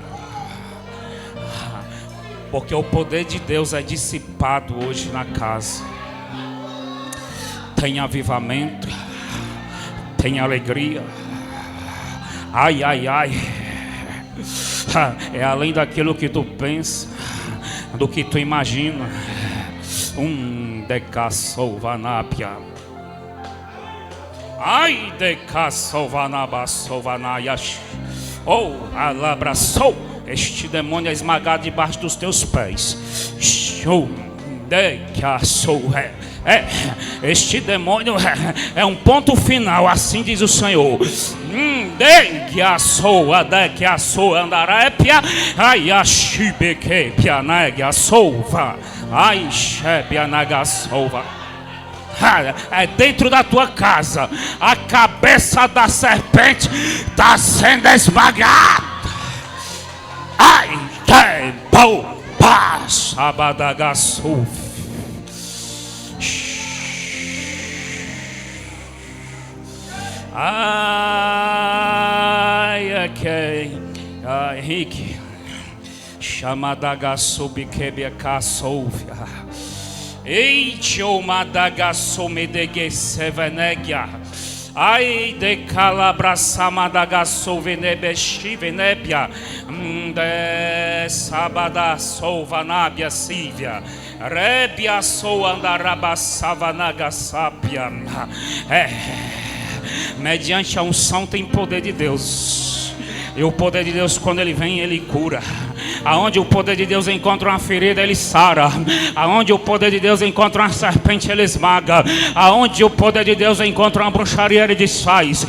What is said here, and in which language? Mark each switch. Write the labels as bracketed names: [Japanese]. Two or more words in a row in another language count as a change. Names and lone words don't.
[Portuguese] Porque o poder de Deus é dissipado hoje na casa. Tem avivamento. Tem alegria. Ai, ai, ai. É além daquilo que tu pensa, do que tu imagina. Decassovanápia. Ai, decassovanabasovanayash. Oh, alabraçou. Este demônio é esmagado debaixo dos teus pés. Show. Decassou. Este demônio é um ponto final, assim diz o Senhor. Andarépia, ai, achibequepia, nagasova, ai, chebia, nagasova. É dentro da tua casa, a cabeça da serpente está sendo esmagada. Ai, que bom, sabadagasova. Ai, ok. Ai, Rick. Chamada Gasubikebia Kassovia. Eicho Madagasomedegesevenegia. Ai, de Calabrasamadagassovenebeshivenebia. De Sabada Sovanabia Sívia. Rebia sou andarabasavanagasapia. Mediante a unção tem poder de Deus. E o poder de Deus, quando ele vem, ele cura. Aonde o poder de Deus encontra uma ferida, ele sara. Aonde o poder de Deus encontra uma serpente, ele esmaga. Aonde o poder de Deus encontra uma bruxaria, ele desfaz.